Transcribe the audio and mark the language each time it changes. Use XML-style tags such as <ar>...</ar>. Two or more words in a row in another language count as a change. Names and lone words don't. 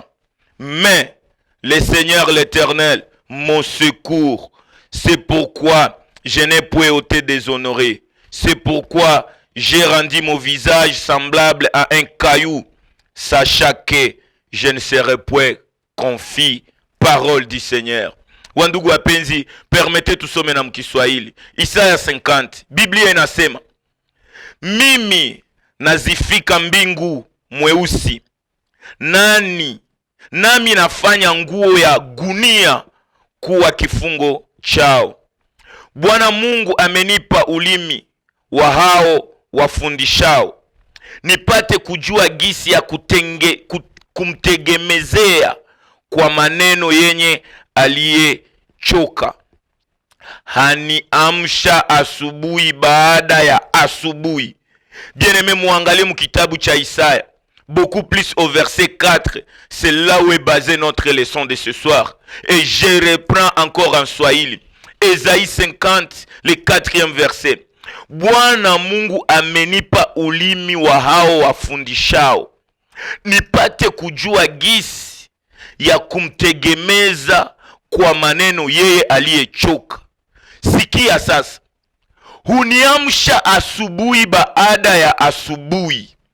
<fr>Mais le Seigneur l'Éternel, mon secours, c'est pourquoi je n'ai point été déshonoré. C'est pourquoi j'ai rendu mon visage semblable à un caillou, sachant que je ne serai point confit. Parole du Seigneur.</fr> <sw>Wandugu wapenzi, permete tusome na mkiswahili. Isaya 50, Biblia inasema: mimi nazifika mbingu mweusi, nami nafanya nguo ya gunia kuwa kifungo chao. Bwana Mungu amenipa ulimi wa hao wafundishao, nipate kujua gisi ya kumtegemezea kwa maneno yenye aliyechoka. Haniamsha asubuhi baada ya asubuhi.</sw> <fr>Bien-aimé,</fr> <sw>muangalie mu kitabu cha Isaya,</sw> <fr>beaucoup plus au verset 4. C'est là où est basée notre leçon de ce soir. Et je reprends encore en Swahili. Ésaïe 50, le 4e verset.</fr> <sw>Bwana Mungu amenipa ulimi wa hao wafundishao, nipate kujua gisi ya kumtegemeza kwa maneno yeye aliyechoka. Sikia sasa, huniamsha asubuhi baada ya asubuhi.</sw>